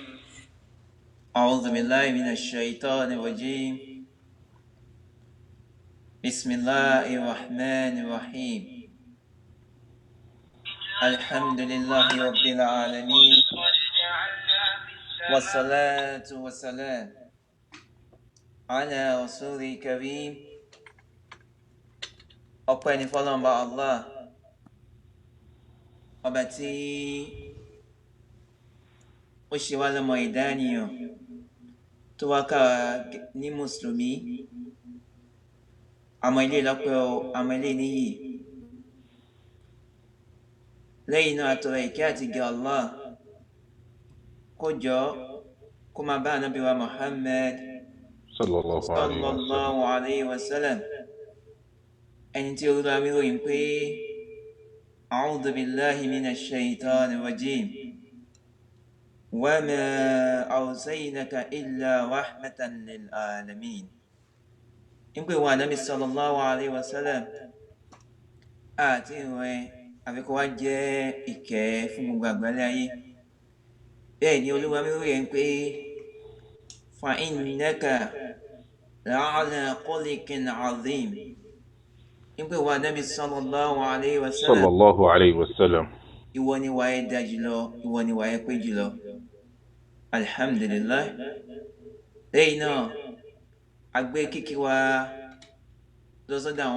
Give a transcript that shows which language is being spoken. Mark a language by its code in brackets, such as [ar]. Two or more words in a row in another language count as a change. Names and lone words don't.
[ar] أعوذ بالله من الشيطان الرجيم بسم الله الرحمن الرحيم الحمد لله رب العالمين والصلاة والسلام على رسول الكريم [yo] ọpẹ́ ni fọ́lọ́run bá Allah ọba tí ó ṣe wá lọ́mọ ìdánìyàn tó wá ká ní mùsùlùmí àmọ́ ilé lọ́pẹ́ o àmọ́ ilé níyì lẹ́yìn náà àtọrọ ìkẹ́ àti gẹ́ Allah kó jọ kó máa bá ànábì wa Muhammad [ar] صلى الله عليه وسلم [yo] ẹni tí Olúwa mi ròyìn pé [ar] أعوذ بالله من الشيطان الرجيم وما أرسلناك إلا رحمة للعالمين [yo] ń pè wọ́n ànábì [ar] صلى الله عليه وسلم [yo] àti ìrìn àfikún wá jẹ́ ìkẹ́ fún gbogbo àgbálẹ̀ ayé bẹ́ẹ̀ ni Olúwa mi ròyìn pé [ar] فإنك لعلى خلق عظيم [yo] ń pè wọ́n ànábì [ar] صلى الله عليه وسلم [yo] ìwọ ni wà ẹ́ dá jùlọ ìwọ ni wà ẹ́ pé jùlọ alhamdulillah lẹ́yìn náà agbé kíkí wa lọ́sọ́dọ̀ àwọn